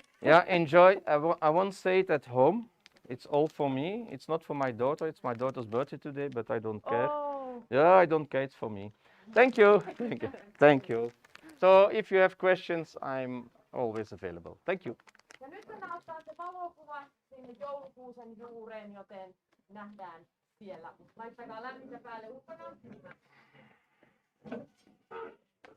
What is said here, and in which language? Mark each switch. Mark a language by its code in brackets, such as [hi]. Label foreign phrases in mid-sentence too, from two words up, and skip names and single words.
[en] Yeah, enjoy. I won't say it at home. It's all for me. It's not for my daughter. It's my daughter's birthday today, but I don't care. Oh. Yeah, I don't care. It's for me. Thank you. Thank you. Thank you. So if you have questions, I'm always available. Thank you. [fi] Ja nyt me näyttää se valokuva sinne joulukuusen juureen, joten nähdään siellä. Laittakaa lämmintä päälle ulkona.